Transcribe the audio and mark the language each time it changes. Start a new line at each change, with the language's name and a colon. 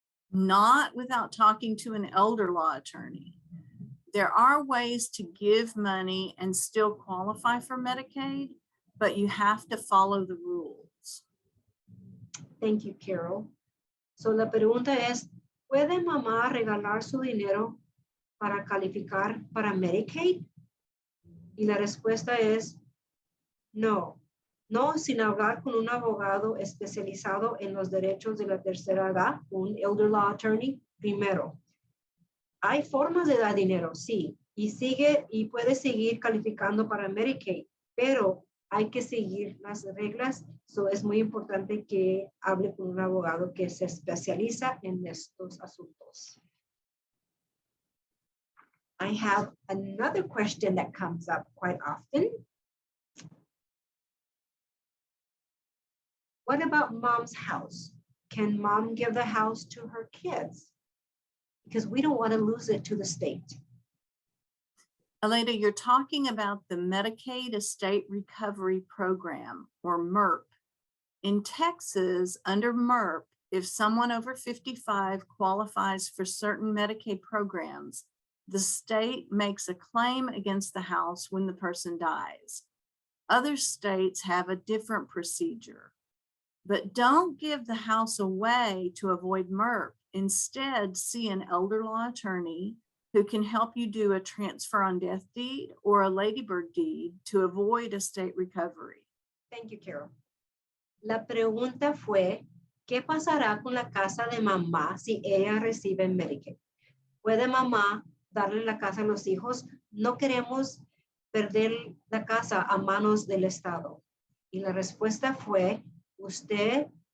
English: Not without talking to an elder law attorney. There are ways to give money and still qualify for Medicaid, but you have to follow the rules. Thank you, Carol.
Spanish: So la pregunta es, ¿puede mamá regalar su dinero para calificar para Medicaid? Y la respuesta es, no. No sin hablar con un abogado especializado en los derechos de la tercera edad, un
English: elder law attorney,
Spanish: primero. Hay formas de dar dinero, sí, y puede seguir calificando para Medicaid, pero hay que seguir las reglas. So es muy importante que hable con un abogado que se especializa en estos asuntos.
English: I have another question that comes up quite often. What about mom's house? Can mom give the house to her kids? Because we don't want to lose it to the state. Aleida, you're talking about the Medicaid Estate Recovery Program, or MERP. In Texas, under MERP, if someone over 55 qualifies for certain Medicaid programs, the state makes a claim against the house when the person dies. Other states have a different procedure. But don't give the house away to avoid MERP. Instead, see an elder law attorney who can help you do a transfer on death deed or a ladybird deed to avoid estate recovery. Thank you, Carol.
Spanish: La pregunta fue, ¿qué pasará con la casa de mamá si ella recibe Medicaid? ¿Puede mamá darle la casa a los hijos? No queremos perder la casa a manos del Estado. Y la respuesta fue, usted